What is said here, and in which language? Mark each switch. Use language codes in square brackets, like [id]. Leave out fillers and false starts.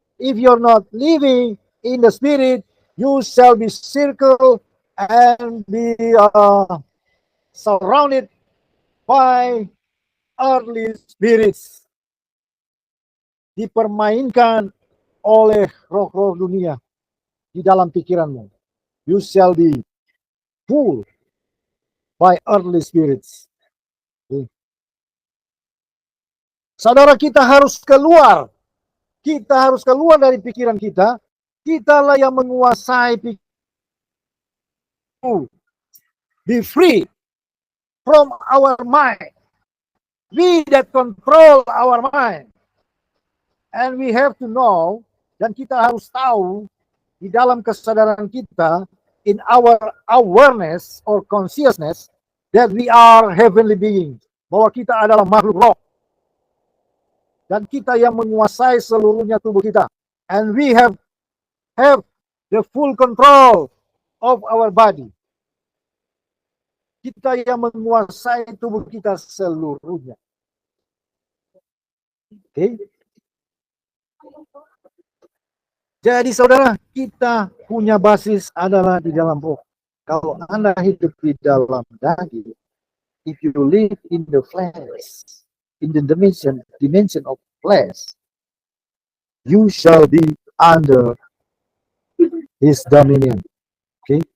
[en] If you're not living in the spirit, you shall be circled and be surrounded by earthly spirits. [id] Dipermainkan oleh roh-roh dunia di dalam pikiranmu. [en] You shall be fooled by earthly spirits. [id] Saudara, kita harus keluar. Kita harus keluar dari pikiran kita. Kitalah yang menguasai pikiran. [en] Be free from our mind. We that control our mind. And we have to know, [id] dan kita harus tahu di dalam kesadaran kita, [en] in our awareness or consciousness, that we are heavenly beings. [id] Bahwa kita adalah makhluk roh. Dan kita yang menguasai seluruhnya tubuh kita. [en] And we have the full control of our body. [id] Kita yang menguasai tubuh kita seluruhnya. [en] Okay? [id] Jadi saudara, kita punya basis adalah di dalam roh. Kalau Anda hidup di dalam daging, [en] if you live in the flesh, in the dimension of flesh, you shall be under his dominion. Okay?